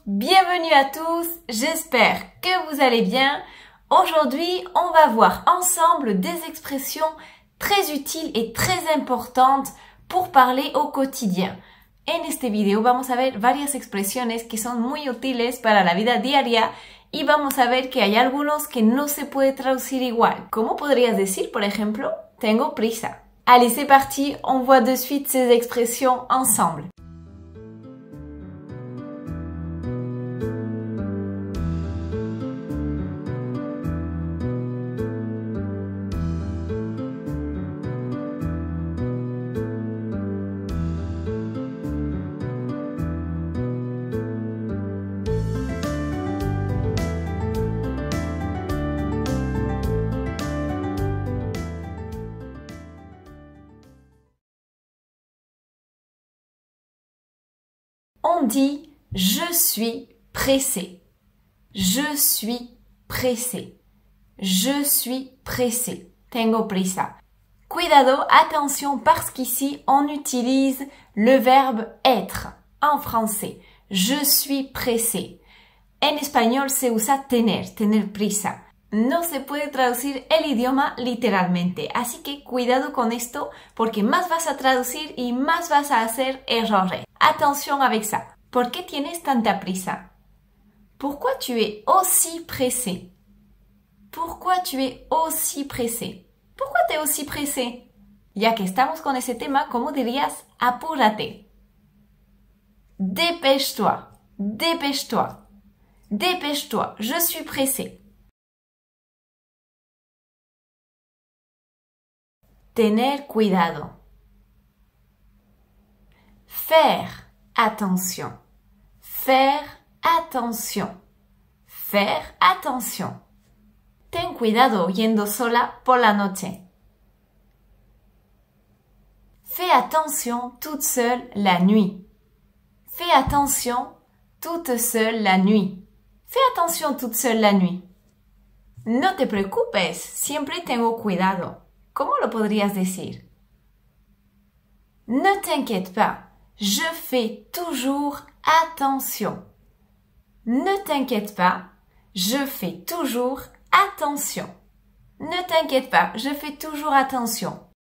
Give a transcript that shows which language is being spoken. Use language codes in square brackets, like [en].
[fr] Bienvenue à tous, j'espère que vous allez bien. Aujourd'hui, on va voir ensemble des expressions très utiles et très importantes pour parler au quotidien. [es] En este video vamos a ver varias expresiones que son muy útiles para la vida diaria y vamos a ver que hay algunos que no se puede traducir igual. ¿Cómo podrías decir, por ejemplo, tengo prisa? [fr] Allez, c'est parti, on voit de suite ces expressions ensemble. On dit « je suis pressé ». Je suis pressé. Je suis pressé. [es] Tengo prisa. [fr] Cuidado, attention, parce qu'ici, on utilise le verbe être en français. Je suis pressé. [es] En español se usa tener prisa. No se puede traducir el idioma literalmente, así que cuidado con esto porque más vas a traducir y más vas a hacer errores. [fr] Attention avec ça. [es] ¿Por qué tienes tanta prisa? [fr] Pourquoi tu es aussi pressé? Pourquoi tu es aussi pressé? Pourquoi tu es aussi pressé? [es] Ya que estamos con ese tema, ¿cómo dirías? Apúrate. [fr] Dépêche-toi. Dépêche-toi. Dépêche-toi. Je suis pressé. [es] Tener cuidado. [fr] Faire attention. Faire attention. Faire attention. [es] Ten cuidado yendo sola por la noche. [fr] Fais attention toute seule la nuit. Fais attention toute seule la nuit. Fais attention toute seule la nuit. [es] No te preocupes, siempre tengo cuidado. ¿Cómo lo podrías decir? [fr] Ne t'inquiète pas, je fais toujours attention. Ne t'inquiète pas, je fais toujours attention. Ne t'inquiète pas, je fais toujours attention.